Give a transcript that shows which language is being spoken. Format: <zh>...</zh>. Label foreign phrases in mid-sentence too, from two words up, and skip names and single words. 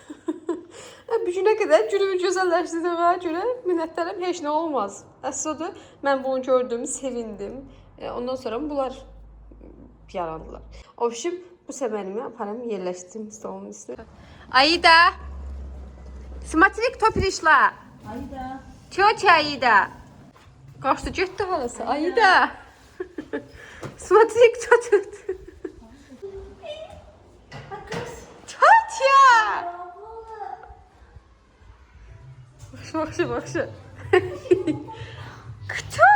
<az>Bir günə qədər günümü gözəlləşdirdiyimə görə minnətdarım, heç nə olmaz. Əsl odur, mən bunu gördüm, sevindim. Ondan sonra bunlar yarandılar. Obşim, bu səmərimi aparım, yerləşdim stolun üstüne. Aida!</az> <ru>Смотри, кто пришла!</ru> <az>Aida!</az> <ru>Тетя Аида!</ru> <az>Qaçdı, getdi halası. Aida!</az> <ru>Смотри, кто тут! Тетя!</ru> <az>Bakşı.</az>